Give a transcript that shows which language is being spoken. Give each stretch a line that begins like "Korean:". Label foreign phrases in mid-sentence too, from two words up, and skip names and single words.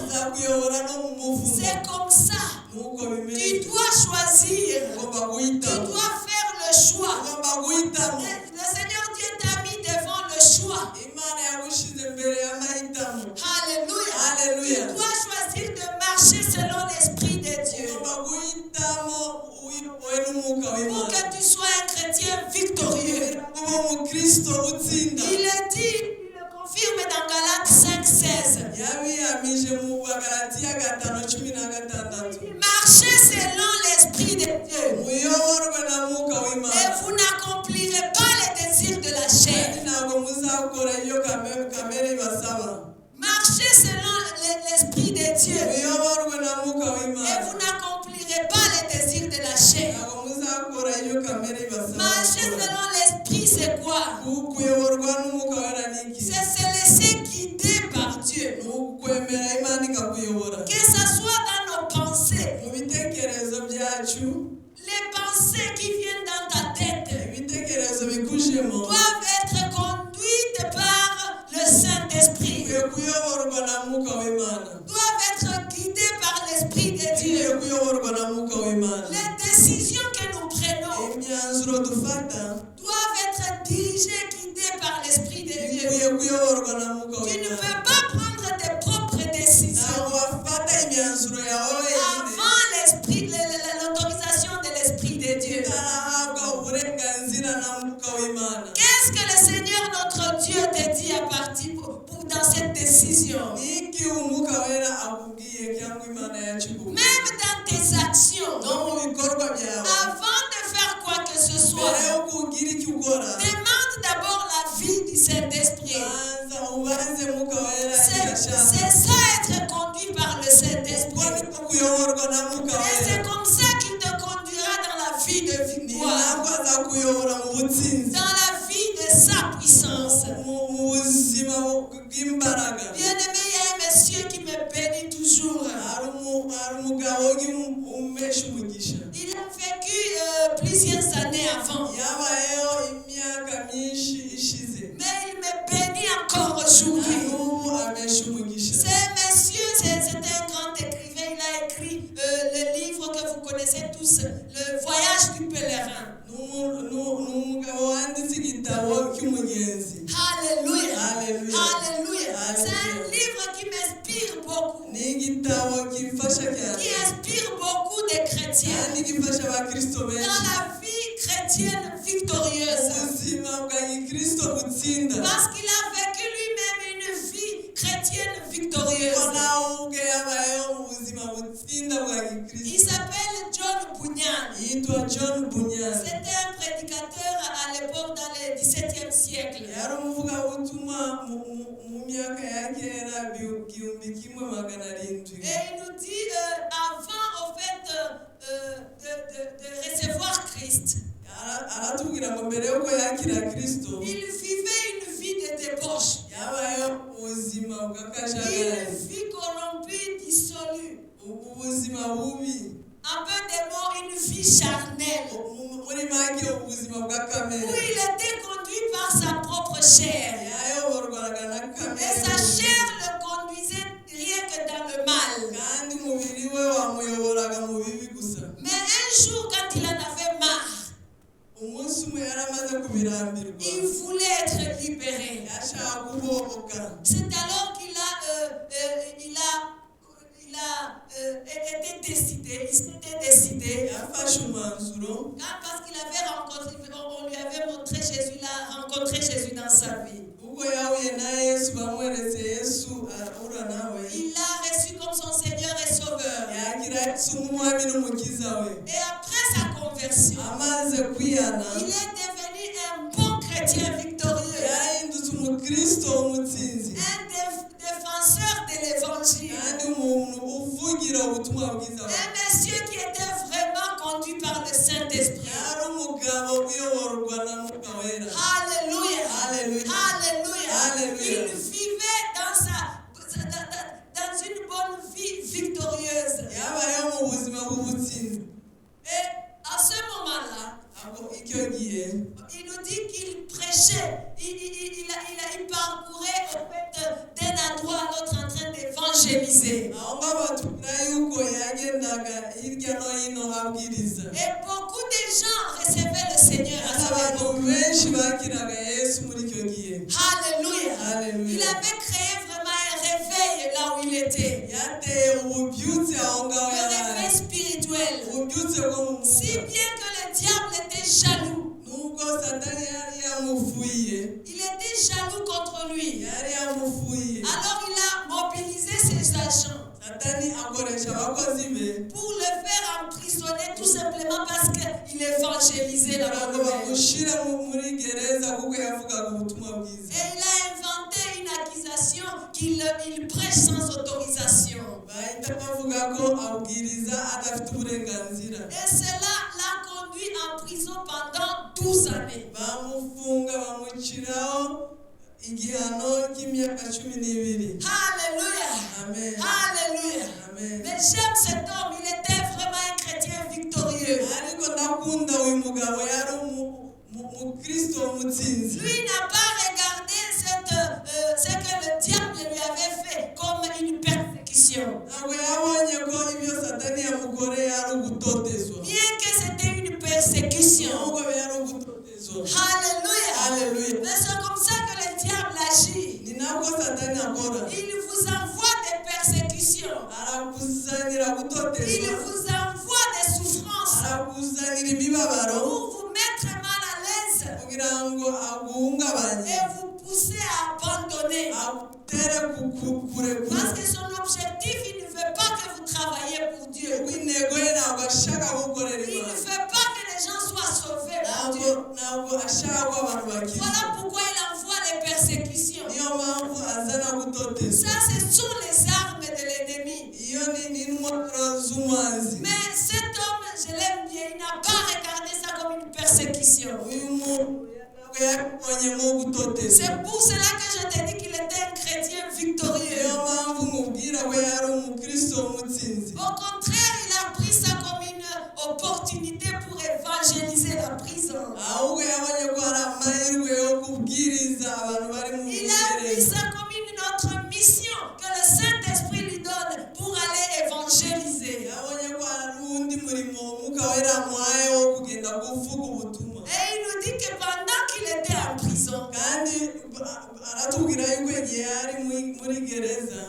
Kinyarwanda: kuyobora no mu muvumo.
French: C'est comme ça.
Kinyarwanda: Nuko
French: Tu
Kinyarwanda: bimeze.
French: dois choisir.
Kinyarwanda: Ugomba
French: Tu
Kinyarwanda: guhitamo.
French: dois faire le choix.
Kinyarwanda: Ugomba guhitamo.
French: Le Seigneur Dieu t'a mis devant le choix.
Kinyarwanda: Imana yagushize imbere y'amahitamo.
French: Alléluia.
Kinyarwanda: Alléluia.
French: Tu dois choisir de marcher selon l'Esprit de Dieu.
Kinyarwanda: Ugomba guhitamo uyobowe n'umwuka
French: Pour
Kinyarwanda: w'Imana.
French: que tu sois un chrétien victorieux.
Kinyarwanda: kuba umukristo utsinda.
French: Il le dit, il le confirme dans Galates 5:16.
Kinyarwanda: Yabiyamije mu Bagalatiya 5:16.
French: Marchez selon l'Esprit de Dieu.
Kinyarwanda: Muyoborwe na mwuka
French: Et
Kinyarwanda: w'Imana.
French: vous n'accomplirez pas les désirs de la chair.
Kinyarwanda: Kandi ntabwo muzakora iyo kamere ibasaba.
French: Marchez selon l'Esprit de Dieu.
Kinyarwanda: Muyoborwe na mwuka
French: Et
Kinyarwanda: w'Imana.
French: vous n'accomplirez pas les désirs de la chair.
Kinyarwanda: Ntabwo muzakora iyo kamere ibasaba.
French: Marcher selon l'Esprit, c'est quoi?
Kinyarwanda: Kuyoborwa n'umwuka wera ni iki?
French: C'est se laisser guider par Dieu.
Kinyarwanda: Ni ukwemera Imana ikakuyobora.
French: Que ce soit dans nos pensées,
Kinyarwanda: Mu bitekerezo byacu,
French: les pensées qui viennent dans ta tête
Kinyarwanda: ibitekerezo bikujemo
French: doivent être conduites par le Saint-Esprit,
Kinyarwanda: ukwiye kuyoborwa na mwuka w'Imana.
French: doivent être guidées par l'Esprit de
Kinyarwanda: Ukwiye
French: Dieu.
Kinyarwanda: kuyoborwa na mwuka w'Imana.
French: Les décisions que nous prenons
Kinyarwanda: Imyanzuro dufata
French: doivent être dirigées, guidées par l'Esprit de Dieu.
Kinyarwanda: ikwiye kuyoborwa na mwuka
French: Tu ne
Kinyarwanda: w'Imana.
French: peux pas prendre tes propres décisions
Kinyarwanda: Ntabwo wafata imyanzuro yawe wenyine
French: avant l'autorisation de l'Esprit de Dieu.
Kinyarwanda: utarahabwa uburenganzira na mwuka w'Imana.
French: Qu'est-ce que le Seigneur notre Dieu te dit à partir dans cette décision?
Kinyarwanda: Niki umwuka wera akubwiye cyangwa Imana yakikubwiye?
French: Même dans tes actions,
Kinyarwanda: No mu bikorwa byawe
French: avant de faire quoi que ce soit,
Kinyarwanda: mbere yo kugira icyo ukora
French: demande d'abord la vie du Saint-Esprit.
Kinyarwanda: banza ubaze mwuka wera
French: C'est
Kinyarwanda: icyo ashaka.
French: c'est ça être conduit par le
Kinyarwanda: Uko
French: Saint-Esprit.
Kinyarwanda: niko kuyoborwa na mwuka
French: Et c'est
Kinyarwanda: wera.
French: comme ça qu'il te conduira dans la vie de
Kinyarwanda: Ni
French: victoire,
Kinyarwanda: ntabwo azakuyobora mu butsinzi,
French: dans la vie de sa puissance.
Kinyarwanda: mu buzima bw'imbaraga.
French: Bien-aimé, il y a un monsieur qui me bénit toujours.
Kinyarwanda: Hari umugabo umesha umugisha.
French: Il a vécu plusieurs années avant.
Kinyarwanda: Yabayeho imyaka myinshi ishize.
French: Mais il me bénit encore aujourd'hui.
Kinyarwanda: N'ubu amesha umugisha.
French: C'est monsieur, c'est un grand écrivain. Il a écrit le livre que vous connaissez tous, Le Voyage du pèlerin.
Kinyarwanda: Ni umugabo wanditse igitabo cy'umugenzi.
French: Alléluia.
Kinyarwanda: Alléluia.
French: Alléluia. C'est un
Kinyarwanda: Alléluia.
French: livre qui m'inspire beaucoup,
Kinyarwanda: Ni igitabo gifasha
French: qui
Kinyarwanda: cyane
French: inspire beaucoup de chrétiens
Kinyarwanda: kandi gifasha abakristo
French: dans
Kinyarwanda: benshi
French: la vie chrétienne victorieuse.
Kinyarwanda: ubuzima bwa gikristo butsinda.
French: Parce qu'il a vécu lui-même une vie chrétienne victorieuse.
Kinyarwanda: Ko nawe ubwe yabayeho mu buzima butsinda bwa
French: Il
Kinyarwanda: gikristo.
French: s'appelle John Bunyan.
Kinyarwanda: Yitwa John Bunyan.
French: C'était un prédicateur à l'époque dans le XVIIe siècle.
Kinyarwanda: Yari umuvugabutumwa mu myaka ya kera 1700.
French: Et il nous dit, avant au fait de recevoir Christ,
Kinyarwanda: Aratubwira ngo mbere yuko yakira Kristo
French: il vivait une vie de débauche,
Kinyarwanda: yabayeho ubuzima
French: une
Kinyarwanda: bw'akajagari,
French: vie corrompue, dissolue.
Kinyarwanda: ubuzima bubi,
French: Un peu de mots, une vie charnelle,
Kinyarwanda: muri make ubuzima
French: où
Kinyarwanda: bw'akamere.
French: il était conduit par sa propre chair.
Kinyarwanda: Yayoborwaga na
French: Et
Kinyarwanda: kamere
French: sa chair le conduisait rien que dans le mal.
Kinyarwanda: kandi umubiri we wamuyoboraga mu bibi gusa.
French: Mais un jour, quand il en avait marre,
Kinyarwanda: Umunsi umwe yari amaze kubirambirwa,
French: il voulait être libéré.
Kinyarwanda: yashaka kubohoka.
French: C'est alors qu'il été décidé, il s'était décidé,
Kinyarwanda: Yafashe umwanzuro
French: parce qu'il avait rencontré, on lui avait montré Jésus, il a rencontré Jésus dans sa vie.
Kinyarwanda: ubwo yahuye na Yesu, bamweretse Yesu arahura nawe,
French: Il l'a reçu comme son Seigneur et Sauveur.
Kinyarwanda: yakira Yesu nk'umwami n'umukiza we.
French: Et après sa conversion,
Kinyarwanda: Amaze kwihana
French: il est devenu un bon chrétien victorieux,
Kinyarwanda: yahindutse umukristo w'umutsinzi
French: un défenseur de l'évangile,
Kinyarwanda: kandi umuntu uvugira ubutumwa bwiza.
French: un monsieur qui était vraiment conduit par le Saint-Esprit.
Kinyarwanda: Yari umugabo uyoborwa na mwuka wera.
French: Alléluia.
Kinyarwanda: Alléluia.
French: Alléluia.
Kinyarwanda: Alléluia.
French: Il vivait dans une bonne vie victorieuse.
Kinyarwanda: Yabayeho mu buzima bw'ubutsinzi.
French: Et à ce moment-là,
Kinyarwanda: Ako icyo gihe
French: il nous dit qu'il prêchait, il parcourait en fait d'un endroit à l'autre en train d'évangéliser. évangéliser.
Kinyarwanda: aho ngaho batubwira yuko yagendaga hirya no hino abwiriza.
French: Et beaucoup de gens recevaient le Seigneur à travers
Kinyarwanda: abantu
French: nous.
Kinyarwanda: benshi bakiraga Yesu muri icyo gihe.
French: Alléluia.
Kinyarwanda: Alléluia.
French: Il avait créé vraiment un réveil là où il était.
Kinyarwanda: yateye ububyutse aho ngaho
French: Un
Kinyarwanda: yari
French: réveil spirituel.
Kinyarwanda: ububyutse bwo mu
French: Si
Kinyarwanda: mwuka.
French: bien que le diable était jaloux.
Kinyarwanda: Nubwo Satani yari yamufuye,
French: Il était jaloux contre lui.
Kinyarwanda: yari yamufuye,
French: Alors il a mobilisé ses agents
Kinyarwanda: Satani akoresha abakozi be
French: pour le faire emprisonner tout simplement parce qu'il évangélisait la
Kinyarwanda: kugira
French: bonne
Kinyarwanda: ngo
French: nouvelle.
Kinyarwanda: bamushyire muri gereza kuko yavugaga ubutumwa bwiza.
French: Et il a inventé une accusation qu'il prêche sans autorisation.
Kinyarwanda: Bahita bavuga ko abwiriza adafite uburenganzira.
French: Et cela l'a conduit en prison pendant 12 années.
Kinyarwanda: Bamufunga bamuciraho igihano cy'imyaka 12.
French: Alléluia.
Kinyarwanda: Amen.
French: Alléluia.
Kinyarwanda: Amen.
French: Mais j'aime cet homme, il était vraiment un chrétien victorieux.
Kinyarwanda: Ariko ndakunda uyu mugabo yari umukristo w'umutsinzi.
French: Lui n'a pas regardé ce que le diable lui avait fait comme une persécution.
Kinyarwanda: Ntabwo yabonye ko ibyo Satani yamukoreye ari ugutotezwa.
French: Bien que c'était une persécution.
Kinyarwanda: Ahubwo yari ugutotezwa.
French: Alléluia.
Kinyarwanda: Alléluia.
French: Mais c'est comme ça que le diable agit.
Kinyarwanda: Ni nabwo Satani akora.
French: Il vous envoie des persécutions.
Kinyarwanda: Arakuzanira
French: Il
Kinyarwanda: gutotezwa.
French: vous envoie des souffrances
Kinyarwanda: Arakuzanira imibabaro
French: pour vous mettre mal à l'aise
Kinyarwanda: kugira ngo aguhungabanye.
French: et vous pousser à abandonner.
Kinyarwanda: Agutere kurekura.
French: Parce que son objectif, il ne veut pas que vous travaillez pour Dieu.
Kinyarwanda: Kuko intego ye ntabwo ashaka gukorera
French: Il ne
Kinyarwanda: Imana.
French: veut pas que les gens soient sauvés par Dieu.
Kinyarwanda: Ntabwo ashaka ko abantu bakizwa.
French: Voilà pourquoi il envoie les persécutions.
Kinyarwanda: Niyo mpamvu azana gutotezwa.
French: Ça, ce sont les armes de l'ennemi.
Kinyarwanda: Iyo ni intwaro z'umwanzi.
French: Mais cet homme, je l'aime bien, il n'a pas regardé ça comme une persécution.
Kinyarwanda: Uyu muntu ntabwo yakubonyemo gutotezwa.
French: C'est pour cela que je te dis qu'il était un chrétien victorieux.
Kinyarwanda: Niyo mpamvu mubwira ko yari umukristo w'umutsinzi.
French: Au contraire, il a pris ça comme une opportunité pour évangéliser la prison.
Kinyarwanda: Ahubwo yabonye ko hari amahirwe yo kubwiriza abantu bari mu
French: Il a vu
Kinyarwanda: gereza.
French: ça comme une autre mission que le Saint-Esprit lui donne pour aller évangéliser.
Kinyarwanda: Yabonye ko hari undi murimo umwuka wera amuhaye wo kugenda kuvuga ubutumwa.
French: Et il nous dit que pendant qu'il était en prison,
Kinyarwanda: Kandi aratubwira yuko igihe yari muri gereza